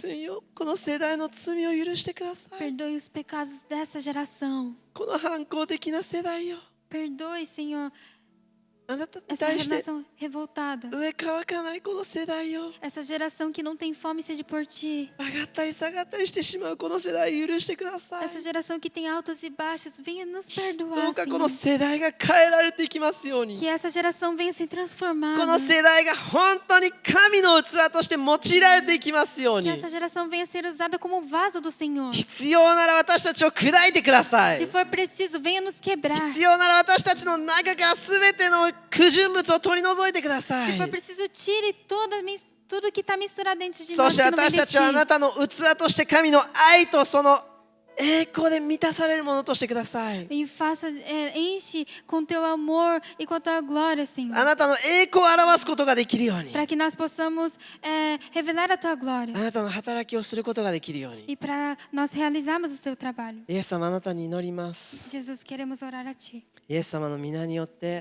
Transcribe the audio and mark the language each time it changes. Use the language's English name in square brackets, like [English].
[Japanese] 罪よ、この世代の罪を許してください。 [Portuguese] Perdoe os pecados dessa geração. [Japanese] この反抗的な世代よ、 [Portuguese] Perdoe, Senhor, [Japanese] あなたに [Portuguese] essa [Japanese] 対して [Portuguese] geração revoltada. [Japanese] 上乾かないこの世代よ、 [Portuguese] Essa geração que não tem fome e sede por ti. [Japanese] 上がったり下がったりしてしまうこの世代を許してください。 [Portuguese] Essa geração que tem altos e baixos, venha nos [Japanese] ど [Portuguese] perdoar, [Japanese] うかこの [Portuguese] Senhor. [Japanese] 世代が変えられていきますように。 [Portuguese] Que essa geração venha ser [Japanese] こ [Portuguese] transformada. [Japanese] の世代が本当に神の器として用いられていきますよう [Portuguese] Que [Japanese] に。 [Portuguese] essa geração venha ser usada como vaso do Senhor. [Japanese] 必要なら私たちを砕いてください。 [Portuguese] Se for preciso, venha nos quebrar. [Japanese] 必要なら私たちの中から全ての不純物を取り除いてください。 [Portuguese] Se for preciso, tire tudo que está misturado dentro de [Japanese] そ [Portuguese] nós [Japanese] して [Portuguese] que não vem [Japanese] 私 [Portuguese] de [Japanese] たちはあな [Portuguese] ti. [Japanese] たの器として神の愛とその栄光で満たされるものとしてください。 [Portuguese] E enche com teu amor e com a tua glória, Senhor. [Japanese] あなたの栄光を表すことができるように。 [Portuguese] Para que nós possamos revelar a tua glória. [Japanese] あなたの働きをすることができるように。 [Portuguese] E para nós realizarmos o teu trabalho. [Japanese] イエス様、あなたに祈ります。 [Portuguese] Jesus, queremos orar a ti. [Japanese] イエス様の皆によって